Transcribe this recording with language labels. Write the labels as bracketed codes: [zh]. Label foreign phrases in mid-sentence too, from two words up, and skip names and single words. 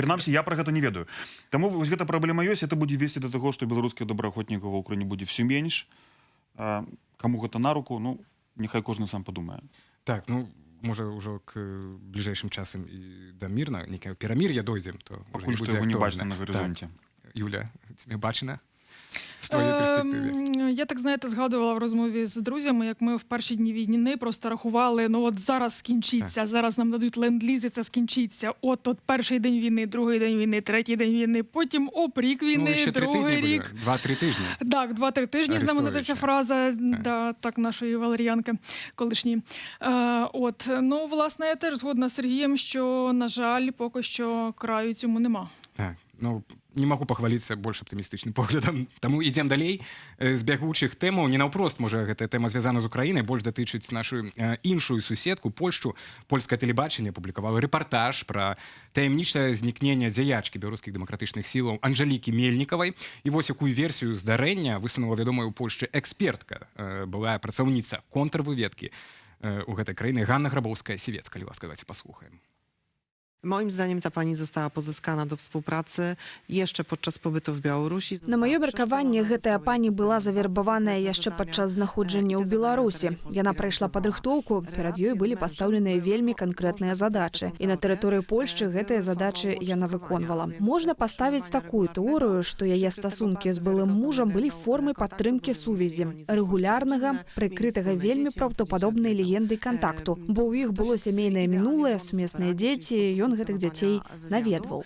[be] Прынамсі, я пра гэта не ведаю. Таму вось гэта праблема ёсць, это будзе весці да таго, што беларускіх добраахвотнікаў ва ўкраіне будзе ўсё менш. Каму гэта на руку, ну, няхай кожны сам падумае. Так, ну, можа, ўжо к бліжэйшым часам і да мірна, некае перамір'я дойдзем, то пакуль што яго не бачна на гарызонце. [uk] Так. Юля, тебе бачна? З твоєї перспективи. Я так, знаєте, згадувала в розмові з друзями, як ми в перші дні війни просто рахували, ну от зараз скінчиться, зараз нам дадуть ленд-ліз, і це скінчиться. От перший день війни, другий день війни, третій день війни, потім рік війни, ще другий рік. 2-3 тижні. Так, 2-3 тижні, знаменита ця фраза, да, так, нашої валеріянки колишньої. Ну, власне, я теж згодна з Сергієм, що, на жаль, поки що краю цьому нема. [be] Так, ну, не могу пахваліцца больш аптымістычным поглядам. Таму ідзем далей з бягучых тэмаў. Не наўпрост, можа, гэтая тэма звязана з Украінай, больш датычыць нашу іншую суседку, Польшчу. Польскае тэлебачанне апублікавала рэпартаж пра таямнічае знікненне дзяячкі беларускіх дэмакратычных сілаў Анжалікі Мельнікавай. І вось якую версію здарэння высунула вядомая ў Польшчы экспертка, былая працаўніца контрвыведкі у гэтай краіны Ганна Грабоўская-Сівец. Калі ласка, давайте паслухаем. [pl] Moim zdaniem ta pani została pozyskana do współpracy jeszcze podczas pobytu w Białorusi. [be] На маё меркаванне, гэтая пані была завербаваная яшчэ падчас знаходжання ў Беларусі. Яна прайшла падрыхтоўку, перад ёй былі пастаўленыя вельмі канкрэтныя задачы. І на тэрыторыі Польшчы гэтыя задачы яна выконвала. Можна паставіць такую тэорыю, што яе стасункі з былым мужам былі формай падтрымкі сувязі, рэгулярнага, прыкрытага вельмі праўдападобнай легендай кантакту, бо ў іх было сямейнае мінулае, сумесныя дзеці, ён гэтых дзяцей наведваў.